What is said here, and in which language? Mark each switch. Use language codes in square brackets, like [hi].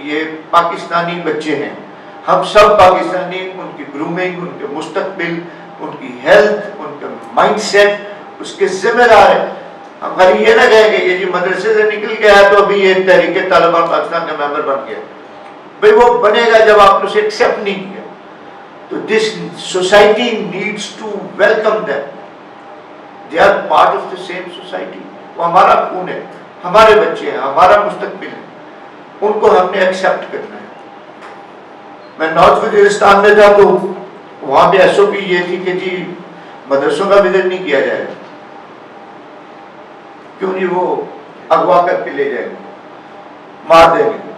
[ur] یہ پاکستانی بچے ہیں, ہم سب پاکستانی, ان کی گرومنگ, ان کے مستقبل, ان کی ہیلتھ, ان کا مائنڈ سیٹ اس کے ذمہ دار ہے. ہم خالی یہ نہ کہیں کہ یہ جی مدرسے سے نکل گیا تو ابھی یہ تحریک طالبان پاکستان کا ممبر بن گیا. بھئی وہ بنے گا جب آپ نے اسے ایکسیپٹ نہیں کیا. تو [en] This society needs to welcome them. They are part of the same society. [ur] وہ ہمارا خون ہے, ہمارے بچے ہیں, ہمارا مستقبل ہے, ان کو ہم نے ایکسیپٹ کرنا ہے. میں نارتھ وزیرستان میں تھا تو وہاں پہ ایس او پی یہ تھی کہ جی مدرسوں کا وزٹ نہیں کیا جائے گا, کیوں نہیں, وہ اغوا کر کے لے جائیں گے, مار دیں گے.